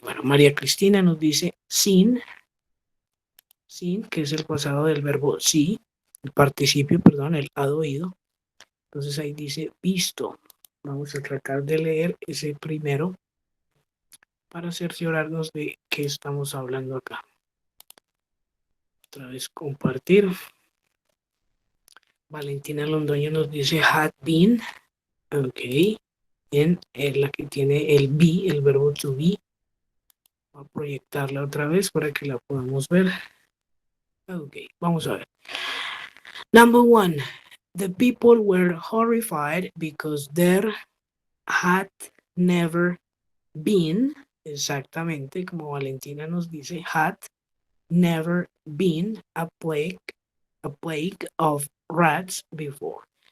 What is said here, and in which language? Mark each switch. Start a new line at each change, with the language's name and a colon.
Spanish: Bueno, María Cristina nos dice sin, que es el pasado del verbo sí, el participio, perdón, el had oído. Entonces ahí dice visto. Vamos a tratar de leer ese primero para cerciorarnos de qué estamos hablando acá. Otra vez compartir. Valentina Londoño nos dice had been. Ok. En la que tiene el be, el verbo to be. Voy a proyectarla otra vez para que la podamos ver. Ok, vamos a ver.
English: Number one, the people were horrified because there had never been,
Spanish: exactamente como Valentina nos dice,
English: had never been a plague of rats before.